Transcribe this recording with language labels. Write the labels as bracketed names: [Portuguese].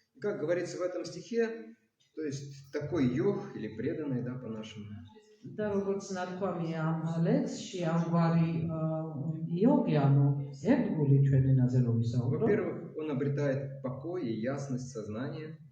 [Russian] Как говорится в этом стихе, то есть такой йог или преданный, да, по-нашему. [Georgian] და როგორც ნათქვამია ამ ლექსში, ამგვარი იოგი, ანუ ერთგული ჩვენ ენაზე რომ ვისაუბროთ. [Russian] Во-первых, он обретает покой и ясность сознания.